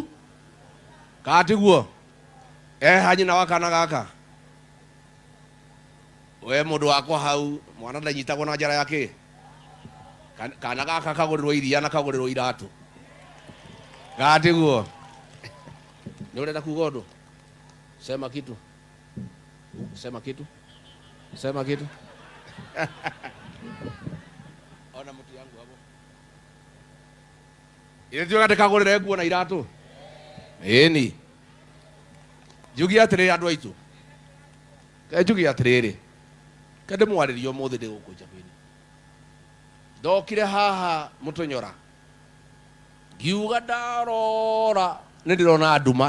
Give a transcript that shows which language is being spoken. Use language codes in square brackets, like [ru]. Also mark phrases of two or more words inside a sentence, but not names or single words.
[ki] Katiguo. Hanyina wa kana gaka. We mũndũ wakwa hau mwana ndanyitagwo na njara yake. Kana gaka kagũrĩrwo iria na kagũrĩrwo iratũ. Katiguo. Nĩ ũrenda kuga ũndũ? [sw] Sema kitu. Sema kitu. Sema kitu. Ona mtu yangu hapo. Ile ndio [ki] kagũrĩre nguo na iratũ. Ĩni. Njugi atĩrĩrĩ andũ aitũ. Njugi atĩrĩrĩ. Kende mwarĩrio mũthĩ ndĩ gũkũ Njabini. Ndokire haha Mũtũnyora. Ngiuga ndarora nĩ ndĩrona nduma.